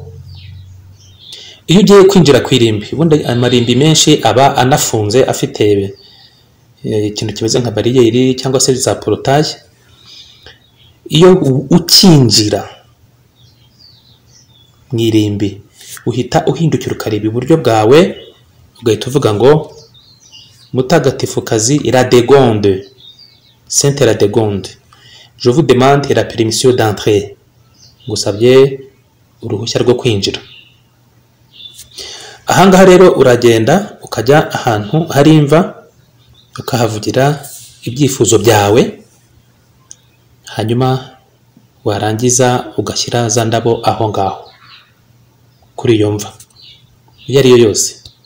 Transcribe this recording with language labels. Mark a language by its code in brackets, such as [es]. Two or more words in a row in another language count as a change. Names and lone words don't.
[rw] Iyo ugiye kwinjira ku irimbi, ubundi amarimbi menshi aba anafunze afite ikintu kimeze nka bariyeri cyangwa se za porotaje. Iyo ukinjira mu irimbi uhita uhindukira ukareba iburyo bwawe, ugahita uvuga ngo Mutagatifukazi Radegonde, [fr] Sainte Radegonde, je vous demande la permission d'entrer, [rw] ngusabye uruhushya rwo kwinjira. Ahangaha rero uragenda ukajya ahantu hari imva, ukahavugira ibyifuzo byawe, hanyuma warangiza ugashyira za ndabo aho ngaho kuri iyo mva iyo ari yo yose.